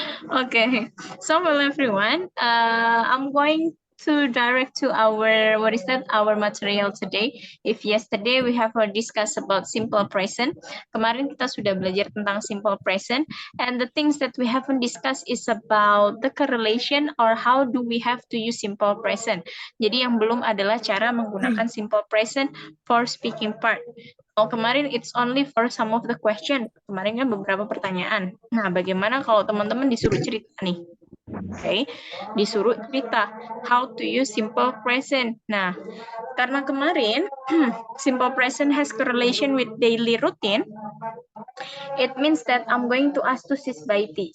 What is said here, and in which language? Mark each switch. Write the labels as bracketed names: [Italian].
[English] Okay, so well everyone, I'm going to direct to our our material today. If yesterday we have discussed about simple present, [Indonesian] kemarin kita sudah belajar tentang simple present, [English] and the things that we haven't discussed is about the correlation or how do we have to use simple present. [Indonesian] Jadi yang belum adalah cara menggunakan simple present [English] for speaking part. Oh, [Indonesian] kemarin [English] it's only for some of the question. [Indonesian] Kemarin kan beberapa pertanyaan. Nah, bagaimana kalau teman-teman disuruh cerita nih? Oke, disuruh cerita [English] how to use simple present. [Indonesian] Nah, karena kemarin [English] simple present has correlation with daily routine, it means that I'm going to ask to Sis Baiti.